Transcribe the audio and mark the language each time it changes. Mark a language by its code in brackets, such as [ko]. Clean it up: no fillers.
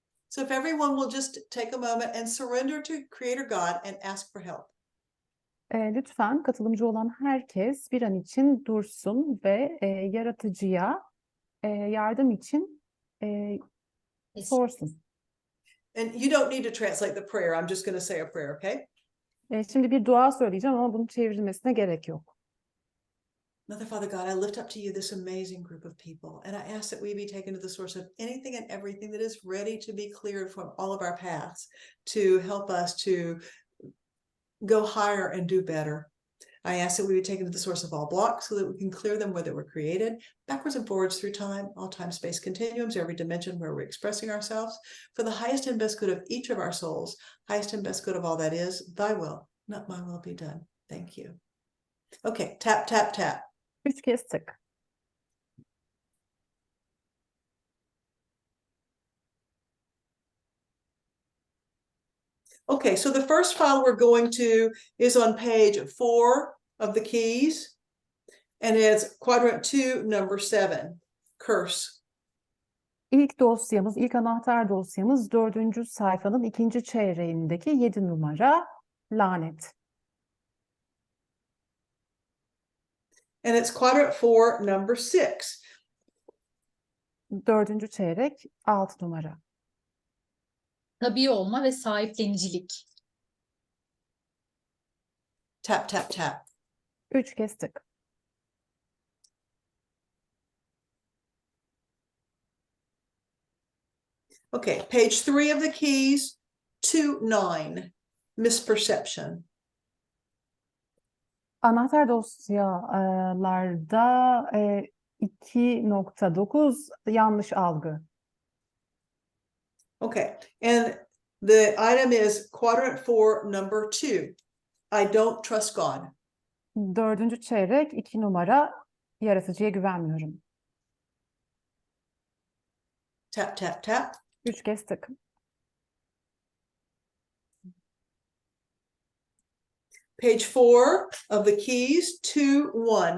[en] So if everyone will just take a moment and surrender to Creator God and ask for help. [tr] Lütfen katılımcı olan herkes bir an için dursun ve yaratıcıya yardım için sorsun. [en] And you don't need to translate the prayer. I'm just going to say a prayer, okay? [tr] Şimdi bir dua söyleyeceğim ama bunun çevrilmesine gerek yok. [en] Mother, Father God, I lift up to you this amazing group of people, and I ask that we be taken to the source of anything and everything that is ready to be cleared from all of our paths to help us to go higher and do better. I ask that we be taken to the source of all blocks so that we can clear them where they were created, backwards and forwards through time, all time-space continuums, every dimension where we're expressing ourselves, for the highest and best good of each of our souls, highest and best good of all that is, thy will, not my will, be done. Thank you. Okay, tap, tap, tap. [tr] 3 kez tık. [en] Okay, so the first file we're going to is on page 4 of the keys, and it's quadrant 2, number 7, curse. [tr] İlk dosyamız, ilk anahtar dosyamız 4. sayfanın 2. çeyreğindeki 7 numara lanet. [en] And it's quadrant 4, number 6. [tr] 4. çeyrek 6 numara. Tabii olma ve sahiplenicilik. [en] Tap, tap, tap. [tr] 3 kez tık. [en] Okay, page 3 of the keys, 2-9, misperception. [tr] Anahtar dosyalarda 2.9 yanlış algı. [en] Okay, and the item is quadrant 4, number 2. I don't trust God. [tr] 4. çeyrek 2 numara yaratıcıya güvenmiyorum. [en] Tap, tap, tap. [tr] 3 kez tık. [en] Page 4 of the keys, 2-1.